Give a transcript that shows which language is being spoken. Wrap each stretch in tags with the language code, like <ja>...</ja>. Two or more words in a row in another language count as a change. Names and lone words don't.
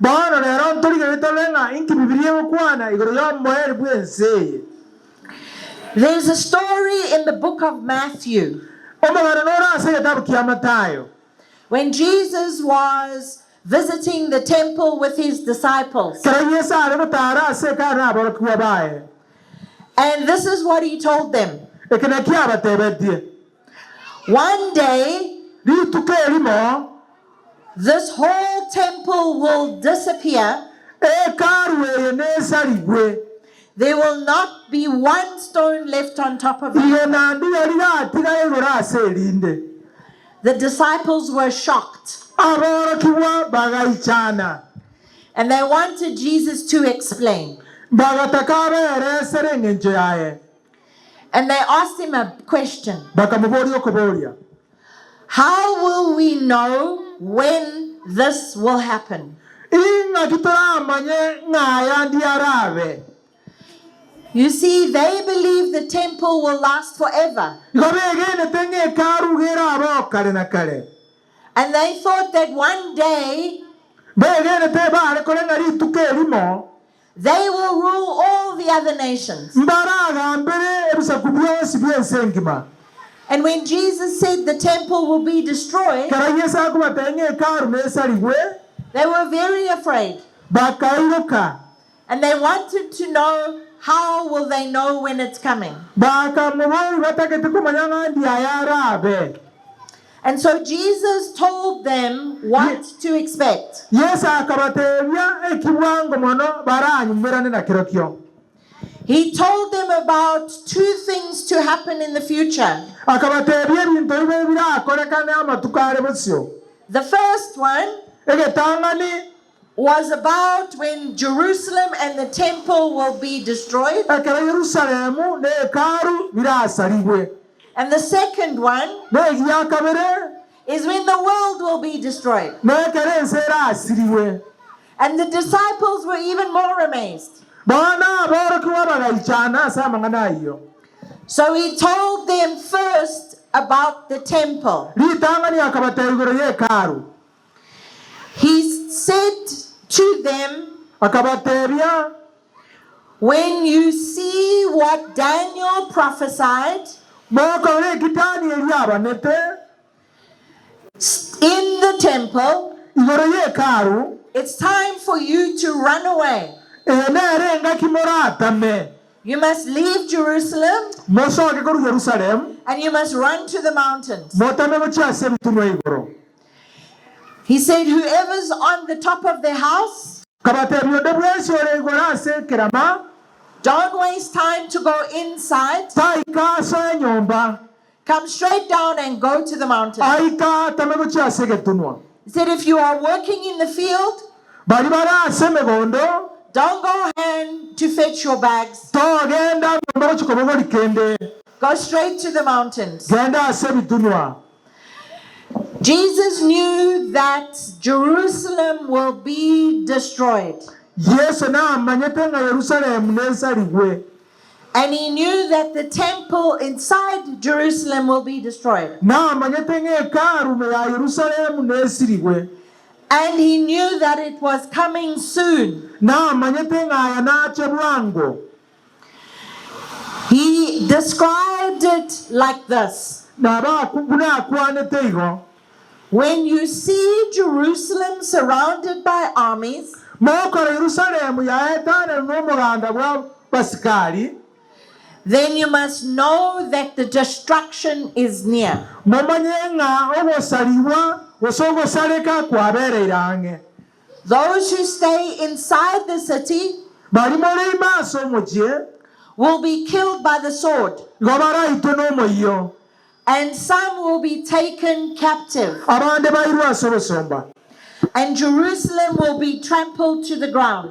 <en>There's a story in the book of Matthew. When Jesus was visiting the temple with his disciples. And And this is what he told them.</en> <guz>ekene kiabatebedie</guz> <en>One day,</en> <guz>rituko erimo</guz> <en>this whole temple will disappear.</en> <guz>ekaru eyenesalibwe</guz> <en>There will not be one stone left on top of it.</en> <guz>iyo nandu yaliratira igora ase erinde</guz> <en>The disciples were shocked.</en> <guz>aborokiwa bagaichana</guz> <en>And they wanted Jesus to explain.</en> <guz>bagataka aberesere eng'encho yaye</guz> <en>And they asked him a question.</en> <guz>bakamuboria okuboria</guz> <en>How will we know when this will happen?</en> <guz>inga titoramanye ng'aya ndi arabe</guz> <en>You see, they believe the temple will last forever.</en> <guz>igo begenete ng'ekaru gerabo kare na kare</guz> <en>And they thought that one day</en> <guz>begenete bare kore ng'a rituko erimo</guz> <en>they will rule all the other nations.</en> <guz>mbaragambere ebisaku byosi byensi engima</guz> <en>And when Jesus said the temple will be destroyed,</en> <guz>kara yesu akubata ng'ekaru nesalibwe</guz> <en>they were very afraid.</en> <guz>bakairuka</guz> <en>And they wanted to know, how will they know when it's coming?</en> <guz>bakamubori batagete kumanya ng'a ndi ayarabe</guz> <en>And so Jesus told them what to expect.</en> <guz>yesu akabatebya ekibwango mono baranyumirane na kiro kyo</guz> <en>He told them about two things to happen in the future.</en> <guz>akabatebya ebintu bibe birakorekana amatuko are bosio</guz> <en>The first one</en> <guz>egetang'ani</guz> <en>was about when Jerusalem and the temple will be destroyed.</en> <guz>ekero yerusalemu n'ekaru birasalibwe</guz> <en>And the second one</en> <guz>n'egiya kabere</guz> <en>is when the world will be destroyed.</en> <guz>n'ekero ensi erasiribwe</guz> <en>And the disciples were even more amazed.</en> <guz>boona aborokiwa bagaichana ase amang'ana ayo</guz> <en>So he told them first about the temple.</en> <guz>ritang'ani akabateba igoro y'ekaru</guz> <en>He said to them,</en> <guz>akabatebya</guz> <en>when you see what Daniel prophesied</en> <guz>mokore ekitani eryabanete</guz> <en>in the temple,</en> <guz>igoro y'ekaru</guz> <en>it's time for you to run away.</en> <guz>eneerenga kimoratame</guz> <en>You must leave Jerusalem</en> <guz>mosoke koru yerusalemu</guz> <en>and you must run to the mountains.</en> <guz>motame bokyase ebitunwa igoro</guz> <en>He said, whoever's on the top of their house,</en> <guz>kabatebya ode bwesi ore igoro ase ekerama</guz> <en>don't waste time to go inside.</en> <guz>taika ase enyomba</guz> <en>Come straight down and go to the mountains.</en> <guz>aika tame bokyase egetunwa</guz> <en>He said, if you are working in the field,</en> <guz>bali bari ase emegondo</guz> <en>don't go ahead to fetch your bags.</en> <guz>togenda ngomba bokikobo borikende</guz> <en>Go straight to the mountains.</en> <guz>genda ase ebitunwa</guz> <en>Jesus knew that Jerusalem will be destroyed.</en> <guz>yesu naamanyete nga yerusalemu nensalibwe</guz> <en>And he knew that the temple inside Jerusalem will be destroyed.</en> <guz>naamanyete ng'ekaru ya yerusalemu nesiribwe</guz> <en>And he knew that it was coming soon.</en> <guz>naamanyete ng'aya nache bwango</guz> <en>He described it like this.</en> <guz>bunakwanete igo</guz> <en>When you see Jerusalem surrounded by armies,</en> <guz>mokora yerusalemu yaetane n'omuganda bwa basikali</guz> <en>then you must know that the destruction is near.</en> <guz>momanye ng'a ogosalibwa gose ogosaleka kwabereire ang'e</guz> <en>Those who stay inside the city</en> <guz>bali mori maaso omukye</guz> <en>will be killed by the sword,</en> <guz>igo baraitwe n'omoiyo</guz> <en>and some will be taken captive,</en> <guz>abande bairwe ase obosomba</guz> <en>and Jerusalem will be trampled to the ground.</en>